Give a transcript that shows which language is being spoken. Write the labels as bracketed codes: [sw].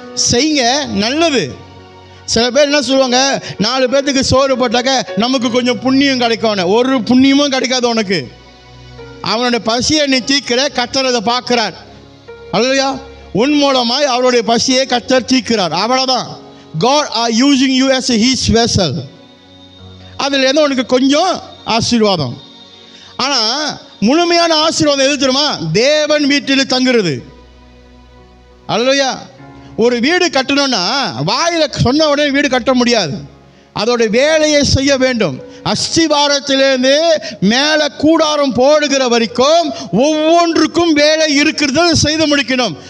[ta] செய்யுங்க, நல்லது. சில பேர் என்ன சொல்லுவாங்க, 4 பேர்த்துக்கு சோறு போட்டாக்க நமக்கு கொஞ்சம் புண்ணியம் கிடைக்கும். ஒரு புண்ணியமும் கிடைக்காது உனக்கு. அவனுடைய பசியை நீ தீர்க்கிற, கர்த்தர் அதை பார்க்கிறார். ஹல்லேலூயா. உன் மூலமாய் அவருடைய பசியை கர்த்தர் தீர்க்கிறார். அவ்வளோதான். [en] God are using you as his vessel. [ta] அதில் இருந்து உனக்கு கொஞ்சம் ஆசீர்வாதம். ஆனால் முழுமையான ஆசீர்வாதம் எது தெரியுமா? தேவன் வீட்டில் தங்குறது. ஹல்லேலூயா. ஒரு வீடு கட்டணும்னா வாயில் சொன்ன உடனே வீடு கட்ட முடியாது. அதோடைய வேலையை செய்ய வேண்டும். அஸ்திவாரத்திலேருந்து மேலே கூடாரம் போடுகிற வரைக்கும் ஒவ்வொன்றுக்கும் வேலை இருக்கிறது, செய்து முடிக்கணும்.